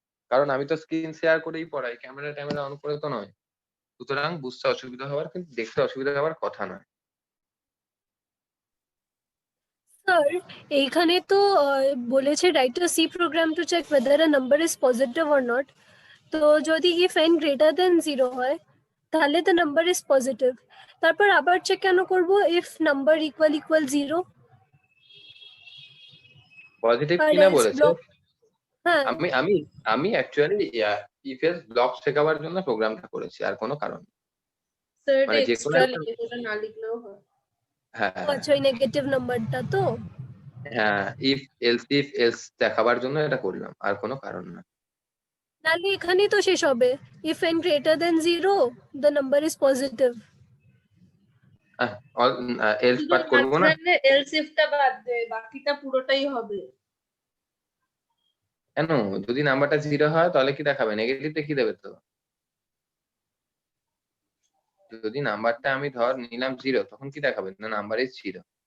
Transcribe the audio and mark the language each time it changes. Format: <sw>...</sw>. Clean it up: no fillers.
<bn>কারণ আমি তো স্ক্রিন শেয়ার করেই পড়াই, ক্যামেরা অন করে তো নয়, সুতরাং বুঝতে অসুবিধা হওয়ার কিন্তু দেখতে অসুবিধা হওয়ার কথা নয়। স্যার এইখানে তো বলেছে</bn> <en>Write to C program to check whether a number is positive or not.</en> <bn>তো যদি</bn> <en>if n greater than 0</en> <bn>হয় তাহলে</bn> <en>the number is positive,</en> <bn>তারপর আবার চেক কেন করব</bn> <en>if number equal 0?</en> <bn>পজিটিভ আর কিনা</bn> <en>else</en> <bn>বলেছে,</bn> <en>block,</en> <bn>হ্যাঁ আমি আমি আমি অ্যাকচুয়ালি ইফ এলস ব্লক শেখাবার জন্য প্রোগ্রামটা করেছি, আর কোনো কারণ নেই। স্যার এটা মানে যে কোনো এক্সট্রা একটা, লিখে ওটা না লিখলেও হয়। হ্যাঁ আচ্ছা ওই নেগেটিভ নাম্বারটা তো। হ্যাঁ, ইফ এলস দেখাবার জন্য এটা করলাম, আর কোনো কারণ না। নাহলে এখানেই তো শেষ হবে</bn> <en>if n greater than 0 the number is positive. Else</en> <bn>শুধু পার্ট করবো না, মাঝখানে এলস ইফটা বাদ দে, বাকিটা পুরোটাই হবে। কেন? যদি নাম্বারটা 0 হয় তাহলে কি দেখাবে? নেগেটিভটা কি দেবে? তো যদি নাম্বারটা আমি ধর নিলাম 0 তখন কি দেখাবে? না</bn> <en>Number is 0।</en>